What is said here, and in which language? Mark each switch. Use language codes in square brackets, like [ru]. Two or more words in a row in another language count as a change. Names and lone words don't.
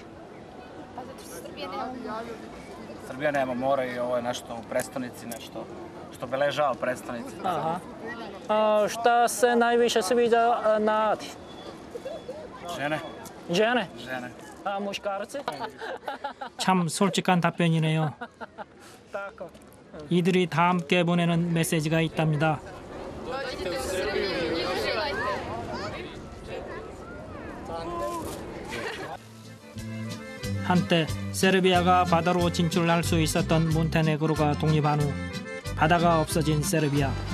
[sr] Pa zato što Srbija nema more. Srbija nema mora i ovo je nešto u prestonici, nešto što obeležava prestonici. Aha. Šta se najviše sviđa na Adi? Žene. Žene? Žene. A muškarci? [ko] 참 솔직한 답변이네요. [sr] Tako. [ko] 이들이 다 함께 보내는 메시지가 있답니다. 한때 세르비아가 바다로 진출할 수 있었던 몬테네그로가 독립한 후 바다가 없어진 세르비아.